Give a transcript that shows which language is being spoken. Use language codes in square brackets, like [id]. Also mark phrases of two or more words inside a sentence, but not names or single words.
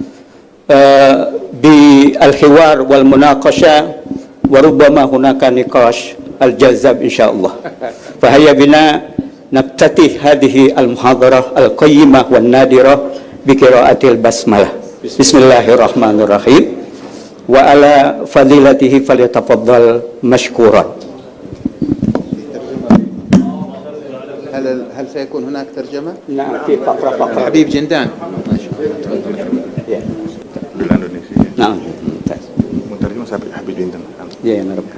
[ar] بالحوار والمناقشة وربما هناك نقاش الجذاب إن شاء الله. فهيا بنا نبتدئ هذه المحاضرة القيمة والنادرة بقراءة البسملة. Bismillahirrahmanirrahim. وعلى فضيلته فليتفضل مشكورا. هل سيكون هناك ترجمة؟ نعم في فقرة حبيب جندان. نعم مترجم حبيب جندان.